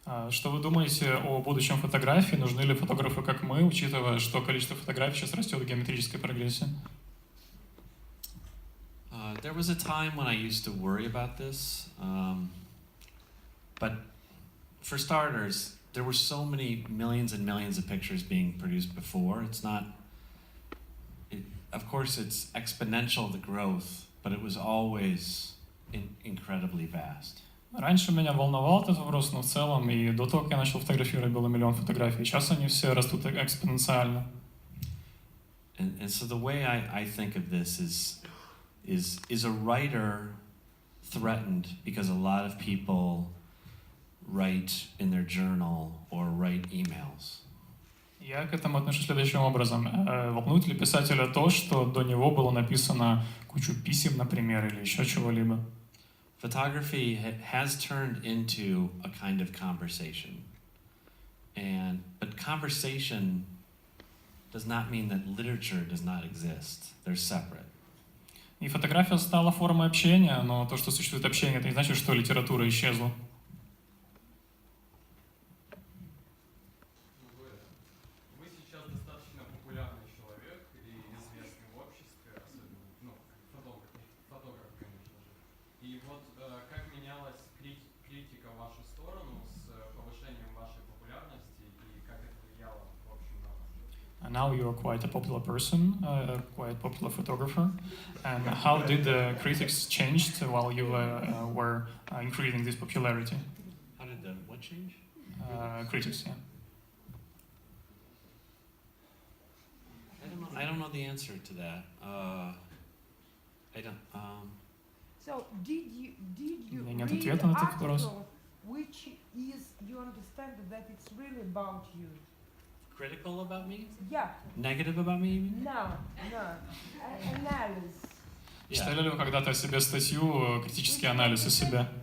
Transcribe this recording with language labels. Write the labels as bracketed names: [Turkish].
[Russian] Что вы думаете о будущем фотографии? Нужны ли фотографы, как мы, учитывая, что количество фотографий сейчас растет в геометрической прогрессии? [English] There was a time when I used to worry about this, but for starters, there were so many millions and millions of pictures being produced before. Of course, it's exponential, the growth, but it was always incredibly vast. [Russian] Раньше меня волновал этот вопрос, но в целом и до того, как я начал фотографировать, было миллион фотографий. Сейчас они все растут экспоненциально. [English] And so the way I think of this is a writer threatened because a lot of people write in their journal or write emails? [Russian] Я к этому отношусь следующим образом. Волнует ли писателя то, что до него было написано кучу писем, например, или еще чего-либо? [English] Photography has turned into a kind of conversation. But conversation does not mean that literature does not exist. They're separate. [Russian] И фотография стала формой общения, но то, что существует общение, это не значит, что литература исчезла. Вы сейчас достаточно популярный человек и известный в обществе, особенно, ну, фотограф, конечно же. И вот как менялась критика в вашу сторону с повышением вашей популярности и как это влияло в общем на вас? [English] And now you are quite a popular person, quite popular photographer. And how did the critics change while you were increasing this popularity? How did the what change? Critics, yeah. I don't know the answer to that. I don't. So did you [Russian] У меня нет [English] read [Russian] ответа на этот вопрос. [English] article which is you understand that it's really about you? Critical about me? Yeah. Negative about me? You mean? No. Analysis. [Russian] Читали ли вы когда-то о себе статью «Критический анализ о себе»?